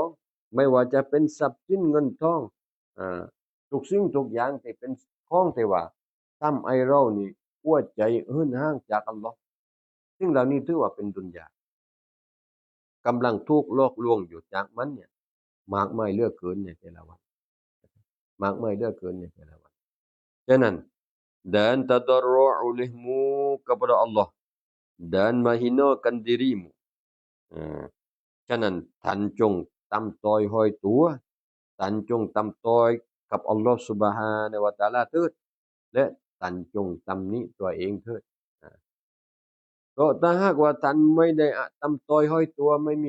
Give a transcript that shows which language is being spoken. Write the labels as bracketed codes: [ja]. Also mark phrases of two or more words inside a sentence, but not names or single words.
[th] องไม่ว่าจะเป็นทรัพย์สินเงินทองอ่าทุกสิ่งทุกอย่างที่เป็นของที่ว่าทำให้เรานี่หัวใจเหินห่างจากอัลลอฮ์สิ่งเหล่านี้ถือว่าเป็นดุนยากำลังถูกหลอกลวงอยู่จากมันเนี่ยมากมายเหลือเกินในแต่ละวันมากมายเหลือเกินในแต่ละวันฉะนั้น [ms] dan tadarru'u olehmu kepada Allah dan menghinakan dirimu. [th] ฉะนั้นท่านจงต่ำต้อยห้อยตัวท่านจงต่ำต้อยกับอัลลอฮ์ซุบฮานะฮูวะตะอาลาเถิดและท่านจงตำหนิตัวเองเถิดเพราะถ้าหากว่าท่านไม่ได้ต่ำต้อยห้อยตัวไม่มี